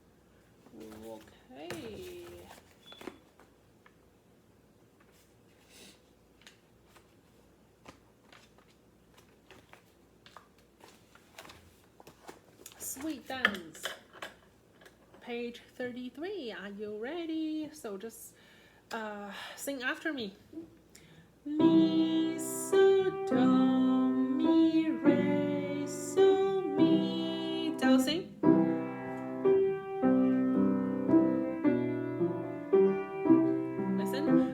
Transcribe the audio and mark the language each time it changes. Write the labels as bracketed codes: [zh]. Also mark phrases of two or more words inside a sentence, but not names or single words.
[en] Okay. Sweet dance. Page 33. Are you ready? So just sing after me. Mi, so, do, mi, re, so, mi, do. Sing. Listen.